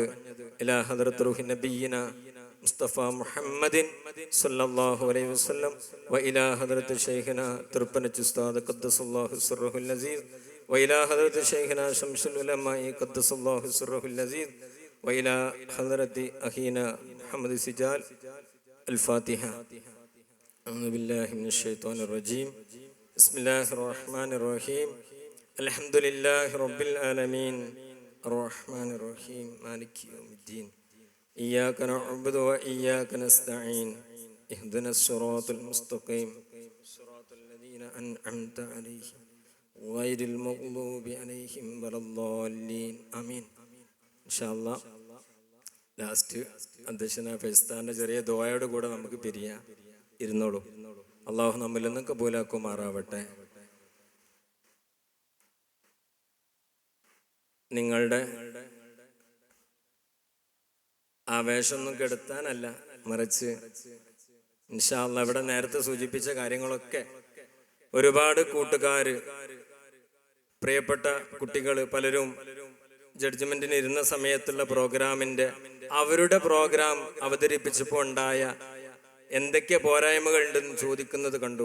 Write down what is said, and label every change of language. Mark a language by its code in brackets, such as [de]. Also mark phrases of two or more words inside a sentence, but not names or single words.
[ar] إلى حضرة روح نبينا مصطفى محمد صلى الله عليه وسلم وإلى حضرة شيخنا تورفناتش أستاذ قدس الله سره العزيز وإلى حضرة شيخنا شمس العلماء قدس الله سره العزيز وإلى حضرة أخينا محمد سجال الفاتحة. أعوذ بالله من الشيطان الرجيم. بسم الله الرحمن الرحيم. الحمد لله رب العالمين الرحمن الرحيم مالك يوم الدين إياك نعبد وإياك نستعين اهدنا الصراط المستقيم صراط الذين أنعمت عليهم غير المغضوب عليهم ولا الضالين آمين. إن شاء الله [ml] ലാസ്റ്റ് അധ്യക്ഷന ഫെസ്താന്റെ ചെറിയ ദുആയോട് കൂടെ നമുക്ക് പിരിയാം. ഇരുന്നോളൂ. അള്ളാഹു നമ്മിൽ നിന്ന് കബൂലാക്കുമാറാവട്ടെ. നിങ്ങളുടെ ആവേശമൊന്നും കെടുത്താനല്ല, മറിച്ച് [ar] إن شاء الله [ml] ഇവിടെ നേരത്തെ സൂചിപ്പിച്ച കാര്യങ്ങളൊക്കെ ഒരുപാട് കൂട്ടുകാര്, പ്രിയപ്പെട്ട കുട്ടികൾ പലരും ജഡ്ജ്മെന്റിന് ഇരുന്ന സമയത്തുള്ള പ്രോഗ്രാമിന്റെ അവരുടെ പ്രോഗ്രാം അവതരിപ്പിച്ചപ്പോൾ ഉണ്ടായ എന്തൊക്കെ പോരായ്മകൾ ഉണ്ടെന്ന് ചോദിക്കുന്നത് കണ്ടു.